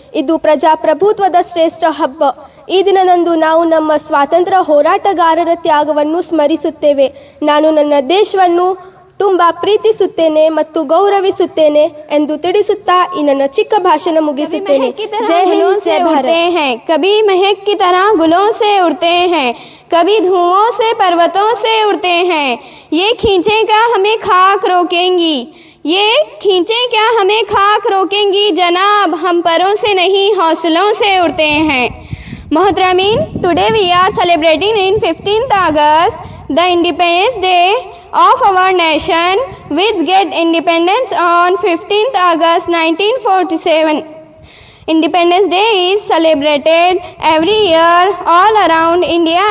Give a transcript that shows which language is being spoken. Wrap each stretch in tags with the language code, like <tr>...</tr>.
<kn>ಇದು ಪ್ರಜಾಪ್ರಭುತ್ವದ ಶ್ರೇಷ್ಠ ಹಬ್ಬ. ಈ ದಿನದಂದು ನಾವು ನಮ್ಮ ಸ್ವಾತಂತ್ರ್ಯ ಹೋರಾಟಗಾರರ ತ್ಯಾಗವನ್ನು ಸ್ಮರಿಸುತ್ತೇವೆ. ನಾನು ನನ್ನ ದೇಶವನ್ನು ತುಂಬ ಪ್ರೀತಿಸುತ್ತೇನೆ ಮತ್ತು ಗೌರವಿಸುತ್ತೇನೆ ಎಂದು ತಿಳಿಸುತ್ತಾ ಈ ನನ್ನ ಚಿಕ್ಕ ಭಾಷಣ ಮುಗಿಸುತ್ತೇನೆ. ಜೈ ಹಿಂದ್, ಜೈ ಭಾರತ್.</kn> <hi>कभी महक की तरह गुलों से उड़ते हैं, कभी धुओं से पर्वतों से उड़ते हैं। ये खींचें क्या हमें खाक रोकेंगी, ये खींचें क्या हमें खाक रोकेंगी जनाब, हम परों से नहीं हौसलों से उड़ते हैं।</hi> <en>Mohtaramin, today we are celebrating in 15th August the Independence Day of our nation, which get independence on 15th August 1947. Independence Day is celebrated every year all around India.</en>